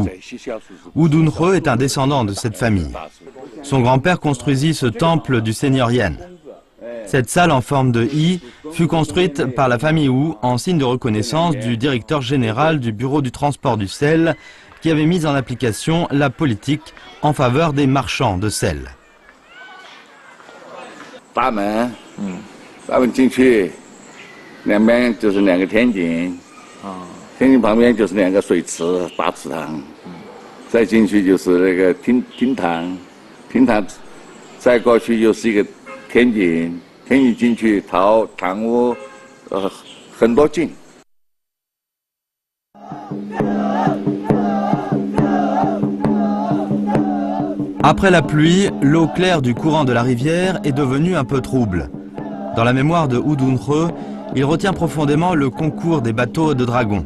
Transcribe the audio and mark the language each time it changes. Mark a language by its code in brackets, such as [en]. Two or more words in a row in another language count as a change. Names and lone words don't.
[fr] Wu Dunhe est un descendant de cette famille. Son grand-père construisit ce temple du seigneur Yan. Cette salle en forme de I fut construite par la famille Wu en signe de reconnaissance du directeur général du bureau du transport du sel qui avait mis en application la politique en faveur des marchands de sel. [zh] 大门，大门进去，两边就是2个天井，天井旁边就是2个水池、大池塘，再进去就是那个厅堂，厅堂再过去又是一个天井，天井进去堂屋，很多进。 [fr] Après la pluie, l'eau claire du courant de la rivière est devenue un peu trouble. Dans la mémoire de Wu Dunhe, il retient profondément le concours des bateaux de dragons.